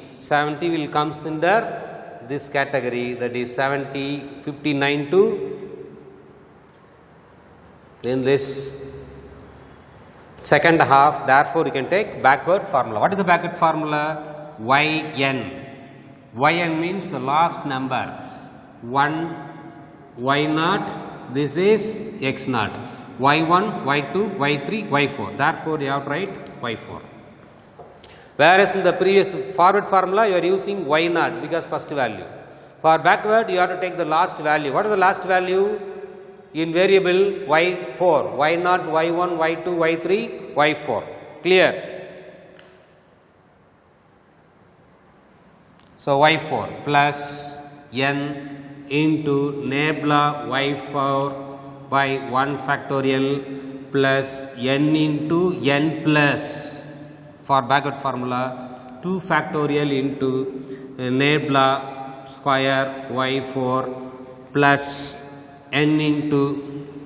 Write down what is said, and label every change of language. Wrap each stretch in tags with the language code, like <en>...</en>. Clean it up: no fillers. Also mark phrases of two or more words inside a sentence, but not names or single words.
<en>70 will comes under this category, that is 70, 59 to then this second half. Therefore, you can take backward formula. What is the backward formula? yn. Yn means the last number. 1, y0, this is x0. y1, y2, y3, y4. Therefore, you have to write y4. Whereas in the previous forward formula, you are using y0 because first value. For backward, you have to take the last value. What is the last value? In variable y4, y0, y1, y2, y3, y4. Clear? So y4 plus n into nabla y4 by 1 factorial plus n into n plus, for backward formula, 2 factorial into nabla square y4 plus n into</en>